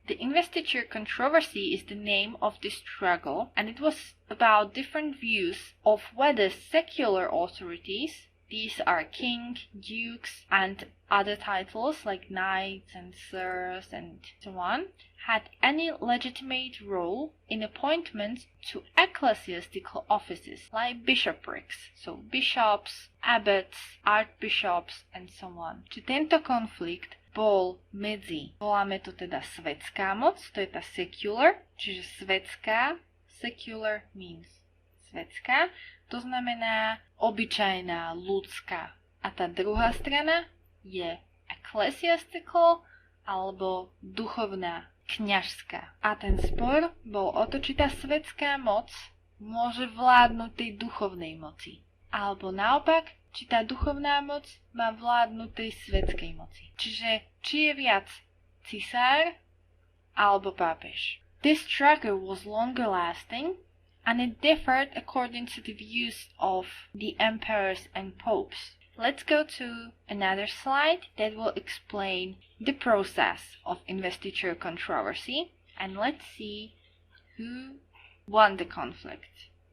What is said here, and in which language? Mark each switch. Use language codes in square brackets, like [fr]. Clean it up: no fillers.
[en] The investiture controversy is the name of the struggle, and it was about different views of whether secular authorities, these are king, dukes, and other titles like knights and sirs and so on, had any legitimate role in appointments to ecclesiastical offices like bishoprics, so bishops, abbots, archbishops, and so on. [sk] Či tento konflikt bol medzi, voláme to teda svetská moc, to je tá secular, čiže svetská, [en] secular means [sk] svetská, to znamená obyčajná, ľudská. A tá druhá strana je ecclesiastical alebo duchovná, kňažská. A ten spor bol o to, či tá svetská moc môže vládnuť tej duchovnej moci. Alebo naopak, či tá duchovná moc má vládnuť tej svetskej moci. Čiže či je viac cisár alebo pápež. [en] This struggle was longer lasting and it differed according to the views of the emperors and popes. Let's go to another slide that will explain the process of investiture controversy, and let's see who won the conflict.